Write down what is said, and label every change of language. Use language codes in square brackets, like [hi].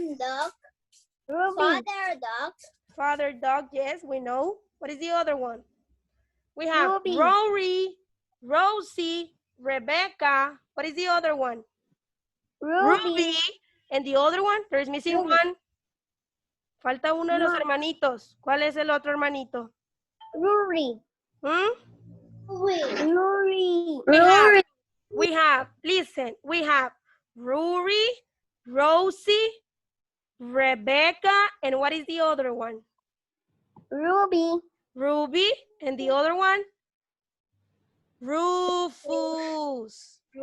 [en] Duck. Ruby. Father dog, yes, we know. What is the other one? We have Ruby. Rory, Rosie, Rebecca. What is the other one? Ruby. And the other one, there's missing one. [es] Falta uno de los hermanitos. ¿Cuál es el otro hermanito? [en] Rory. Rory. We have, listen, we have Rory, Rosie, Rebecca, and what is the other one? Ruby. Ruby, and the other one? Rufus.